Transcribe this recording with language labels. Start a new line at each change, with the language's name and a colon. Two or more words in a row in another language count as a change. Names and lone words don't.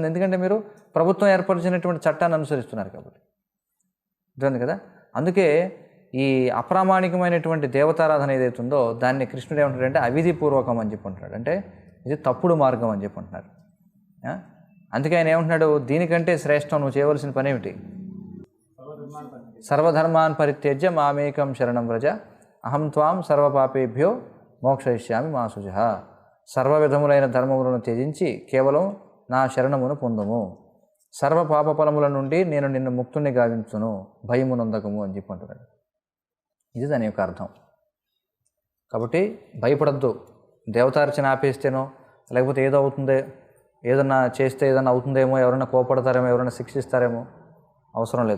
Telugu: ఎందుకంటే మీరు ప్రభుత్వం ఏర్పరిచినటువంటి చట్టాన్ని అనుసరిస్తున్నారు కాబట్టి. అర్థమైంది కదా. అందుకే ఈ అప్రామాణికమైనటువంటి దేవతారాధన ఏదైతే ఉందో దాన్ని కృష్ణుడు ఏమంటాడంటే అవిధిపూర్వకం అని చెప్పి అంటున్నాడు, అంటే ఇది తప్పుడు మార్గం అని చెప్పి అంటున్నారు. అందుకే ఆయన ఏమంటున్నాడు? దీనికంటే శ్రేష్టం నువ్వు చేయవలసిన పని ఏమిటి?
Sanskrit: సర్వధర్మాన్ పరిత్యజ్య మామేకం శరణం వ్రజ అహం త్వాం సర్వపాపేభ్యో మోక్షయిష్యామి మా శుచః.
Telugu: సర్వ విధములైన ధర్మములను త్యజించి కేవలం నా శరణమును పొందుము, సర్వ పాప ఫలముల నుండి నేను నిన్ను ముక్తుని గావించును, భయము నొందకము అని చెప్పి అంటున్నాడు. ఇది దాని యొక్క అర్థం. కాబట్టి భయపడద్దు. దేవతార్చన ఆపేస్తేనో లేకపోతే ఏదో అవుతుందే, ఏదన్నా చేస్తే ఏదన్నా అవుతుందేమో, ఎవరైనా కోపడతారేమో, ఎవరైనా శిక్షిస్తారేమో, అవసరం లేదు.